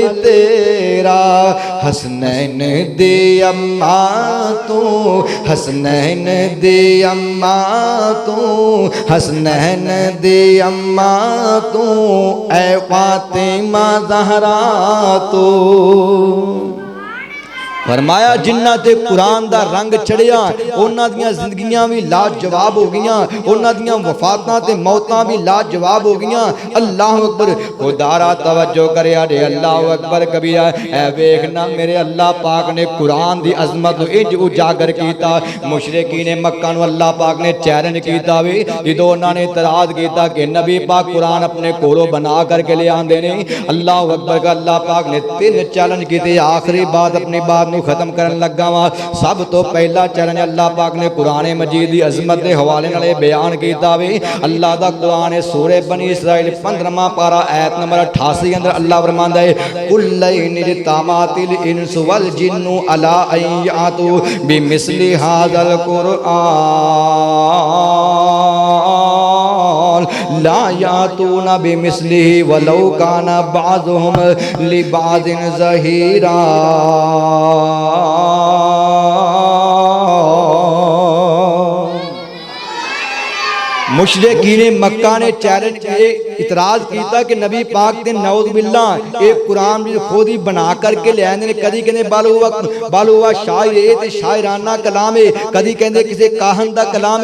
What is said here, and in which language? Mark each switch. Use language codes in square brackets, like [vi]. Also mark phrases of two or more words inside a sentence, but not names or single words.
[pa] تیرا حسنین دی اماں تو حسنین دی اماں تو حسنین دی اماں تو اے فاطمہ زہرا تو فرمایا جنہ تے قرآن دا رنگ چڑھیا انہاں دیاں زندگیاں بھی لاجواب ہو گیاں انہاں دیاں وفاتاں تے موتاں بھی لاجواب ہو گیاں [ar] اللہ اکبر [pa] خدارا توجہ کریا دے [ar] اللہ اکبر کبیرہ [pa] اے ویکھنا میرے اللہ پاک نے قرآن دی عظمت انج اجاگر کیتا مشرکین مکہ نو اللہ پاک نے چیلنج کیتا وی جدوں انہاں نے اعتراض کیتا کہ نبی پاک قرآن اپنے کولوں بنا کر کے لے آندے نے [ar] اللہ اکبر [pa] کا اللہ پاک نے 3 چیلنج کیتے آخری بات اپنی بات ختم کرن لگا وا سب تو پہلا چیلنج اللہ پاک نے قرآن مجید دی عظمت دے حوالے نال بیان کیتا وی اللہ دا قرآن سورہ بنی اسرائیل 15واں پارا آیت نمبر 88 اندر اللہ فرماندا ہے [ar] کل اجتمعت الانس والجن علی ان یاتوا بمثل ھذا القرآن لا یاتون بمثلہ ولو کان بعضهم لبعض ظہیرا [pa] مشرکین مکہ نے چیلنج اعتراض کیتا کہ نبی پاک تے [ar] نعوذ باللہ [pa] ایک قرآن بھی خود ہی بنا کر کے لے آئے کدی کہنے بالوا شاعر ہے تے شاعرانہ کلام ہے کدی کہنے کسی کاہن دا کلام